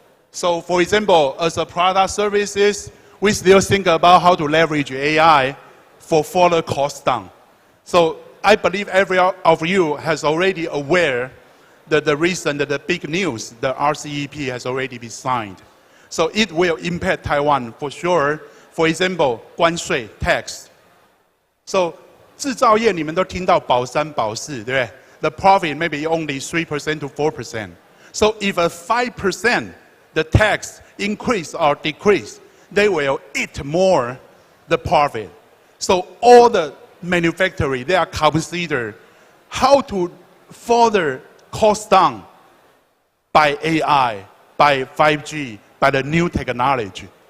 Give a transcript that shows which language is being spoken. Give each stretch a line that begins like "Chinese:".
English: So for example, as a product services, we still think about how to leverage AI for further cost down. So I believe every of you has already aware that the recent, the big news, the RCEP has already been signed. So it will impact Taiwan for sure. For example, 关税 tax.
Chinese: So 制造业你们都听到保三保四，对不对？
English: The profit may be only 3% to 4%. So if a 5% the tax increase or decrease, they will eat more the profit. So all the manufacturing, they are considered how to further cost down by AI, by 5G, by the new technology.